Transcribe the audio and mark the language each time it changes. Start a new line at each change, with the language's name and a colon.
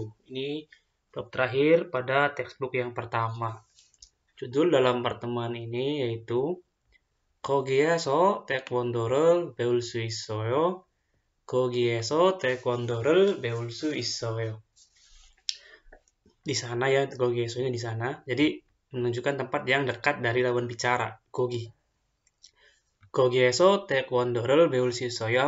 Indonesian: Ini bab terakhir pada textbook yang pertama. Judul dalam pertemuan ini yaitu
Korean: 거기에서 태권도를 배울 수 있어요. 거기에서 태권도를 배울 수 있어요.
Indonesian: Di sana ya, 거기에서nya di sana. Jadi menunjukkan tempat yang dekat dari lawan bicara, 거기.
Korean: 거기에서 태권도를 배울 수 있어요.